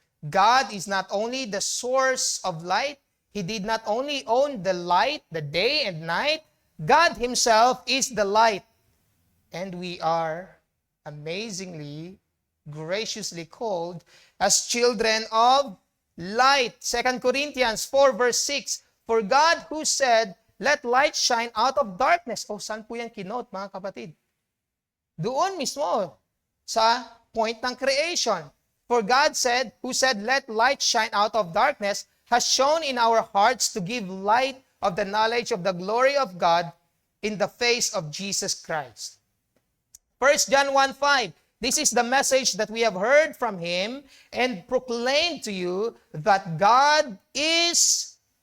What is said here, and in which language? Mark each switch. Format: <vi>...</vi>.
<en>God is not only the source of light, He did not only own the light, the day and night, God Himself is the light. And we are amazingly, graciously called as children of light. 2 Corinthians 4 verse 6, for God who said, let light shine out of darkness.</en> <tl>Saan po yan kinote, mga kapatid? Doon mismo, sa point ng creation.</tl> <en>For God said, who said, let light shine out of darkness, has shone in our hearts to give light of the knowledge of the glory of God in the face of Jesus Christ. 1 John 1:5, this is the message that we have heard from Him and proclaimed to you, that God is</en>